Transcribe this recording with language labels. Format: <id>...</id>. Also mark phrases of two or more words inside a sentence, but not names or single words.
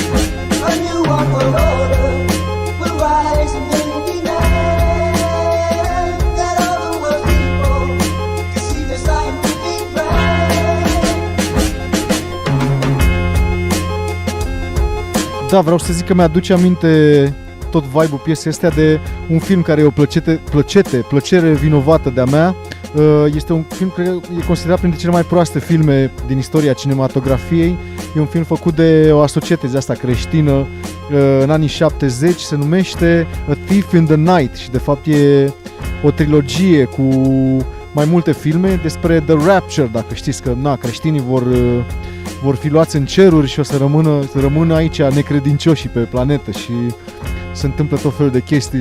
<en>A new world order will rise and men will be mad that all the world people can see the scientific fact.</en> <ro>Da, vreau să zic că mi-aduce aminte tot vibe-ul piesei astea de un film care e o plăcere vinovată de-a mea. Este un film care e considerat printre cele mai proaste filme din istoria cinematografiei. E un film făcut de o asocietăți asta creștină în anii 70, se numește A Thief in the Night și de fapt e o trilogie cu mai multe filme despre The Rapture, dacă știți că creștinii vor fi luați în ceruri și o să rămână aici necredincioșii pe planetă și se întâmplă tot felul de chestii.</ro>